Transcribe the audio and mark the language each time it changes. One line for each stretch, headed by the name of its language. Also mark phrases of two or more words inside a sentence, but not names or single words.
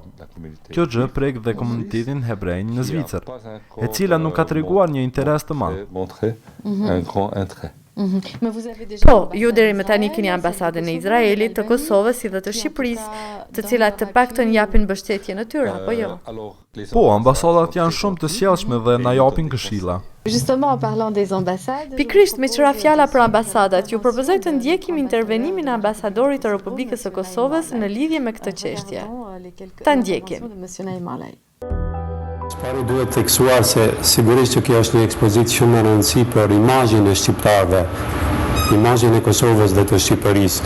Albanian: Kjo gjë prek dhe komunitetin hebrej në Zvicër, e cila nuk ka treguar një interes të madh. Po, ju deri më tani keni ambasadën e Izraelit, të Kosovës si dhe të Shqipërisë, të cilat të paktën japin mbështetje në tyre, apo jo? Po, ambasadat janë shumë të sjellshme dhe na japin këshilla.
French: Justement, en parlant des ambassades.
Albanian: Pikrisht me qëra fjala për ambasadat, ju propozoj të ndjekim intervenimin e ambasadorit të Republikës së Kosovës në lidhje me këtë çështje. Ta ndjekim. Pari duhet theksuar se sigurisht që kjo është një ekspozitë shumë e rëndësishme për imazhin e shqiptarëve, imazhin e Kosovës dhe të Shqipërisë.